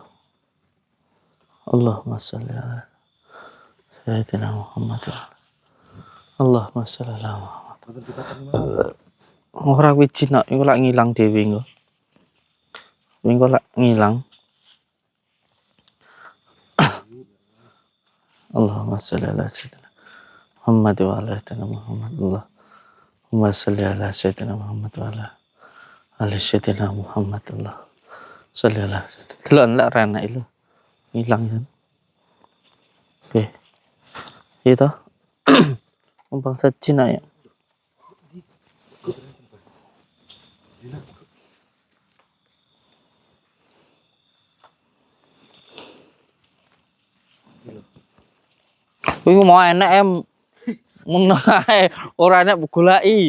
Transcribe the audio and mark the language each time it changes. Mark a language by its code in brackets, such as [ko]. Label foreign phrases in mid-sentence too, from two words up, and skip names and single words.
[ar] اللهم صل على سيدنا محمد. اللهم صل على محمد. [jv] Mboten dipaten. Ora wiji nak iku lak ngilang dhewe engko. Engko lak ngilang. [ar] اللهم صل على سيدنا محمد وعلى سيدنا محمد. اللهم صل على سيدنا محمد وعلى سيدنا محمد. الله صل على سيدنا. [jv] Delok lak rana itu. [id] Hilang kan. Oke. Itu. Bangsa Cina ya. [jv] Kuwi mau enak meneng ae, ora enak golaki.